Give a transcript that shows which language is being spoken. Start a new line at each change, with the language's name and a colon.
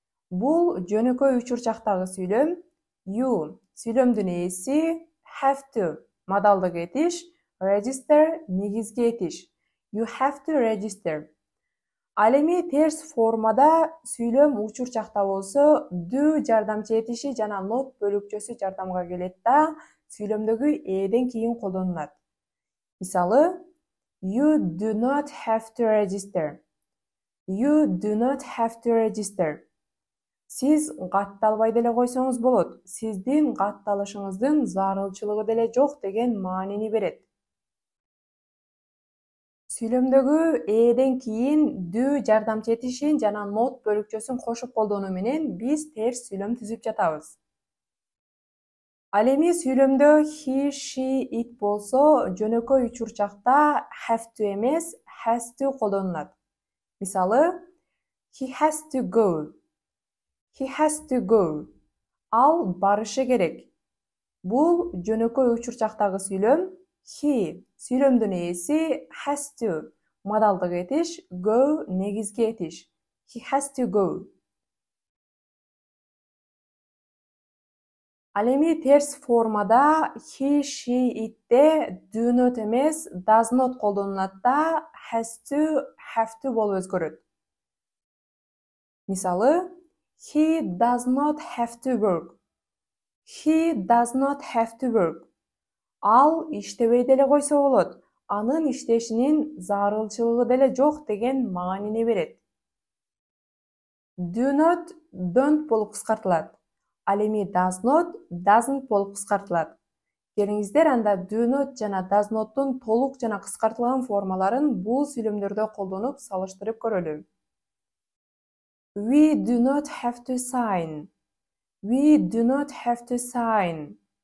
Kyrgyz: Бул жөнөкөй учурчактагы сүйлөм. You сүйлөмдүн ээси, have to модалдык этиш, register негизги этиш.
English: You have to register.
Kyrgyz: Ал эми терс формада сүйлөм учурчакта болсо do жардамчы этиши жана not бөлүкчөсү жардамга келет да сүйлөмдөгү эден кийин колдонулат.
English: Мисалы, you do not have to register. You do not have to register.
Kyrgyz: Сиз катталбай деле койсоңуз болот. Сиздин катталышыңыздын зарылчылыгы деле жок деген маанини берет. Сүйлөмдөгү эден кийин do жардамчы этишин жана not бөлүкчөсүн кошуп колдонуу менен биз терс сүйлөм түзүп жатабыз. Ал эми сүйлөмдө he, she, it болсо жөнөкөй учурчакта have to эмес has to колдонулат.
English: Мисалы, he has to go. He has to go.
Kyrgyz: Ал барышы керек. Бул жөнөкөй учурчактагы сүйлөм. He сүйлөмдүн ээси, has to модалдык этиш, go негизги этиш.
English: He has to go.
Kyrgyz: Ал эми терс формада he, she, it'те do not эмес does not колдонулат да has to, have to болуп өзгөрөт.
English: Мисалы, he does not have to work. He does not have to work.
Kyrgyz: Ал иштебей деле койсо болот. Анын иштешинин зарылчылыгы деле жок деген маанини берет. Do not don't болуп кыскартылат. Ал эми does not doesn't болуп кыскартылат. Келиңиздер анда do not жана does not'тун толук жана кыскартылган формаларын бул сүйлөмдөрдө колдонуп салыштырып көрөлү.
English: We do not have to sign. We do not have to sign.